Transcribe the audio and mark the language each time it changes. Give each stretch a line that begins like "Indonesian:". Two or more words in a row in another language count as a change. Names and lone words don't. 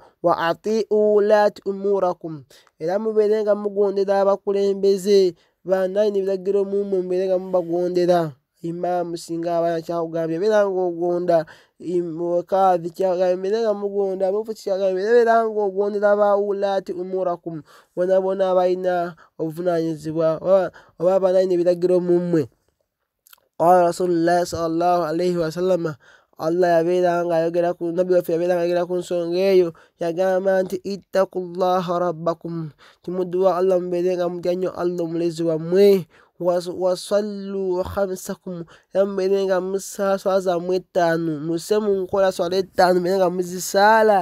Arabic: وأطيعوا أولي أمركم,
Ganda: era mubeere nga mugondera abakulembeze banayini ebiragiro mumwe, mubeere nga mubagondera. Imaamu singa abaana kyakugambye beera nga ogonda, kaadhi kyakugambye beera nga mugonda, mufti kyakugambye beera nga ogondera ba
Arabic: أولي أمركم,
Ganda: bona abalina obuvunaanyizibwa oba abanayini ebiragiro mumwe.
Arabic: قال رسول الله صلى الله عليه وسلم,
Ganda: Allah yabeera nga ayogera ku nabbi waffe yabeera nga ayogera ku nsonga eyo, yagamba nti
Arabic: اتقوا الله ربكم,
Ganda: timudduwa Allah mubeere nga mutya nnyo Allah omulezi wammwe.
Arabic: وصلوا خمسكم,
Ganda: era mubeere nga musaala swala zammwe 5, musse mu nkola swala 5 mubeere nga muzisaala.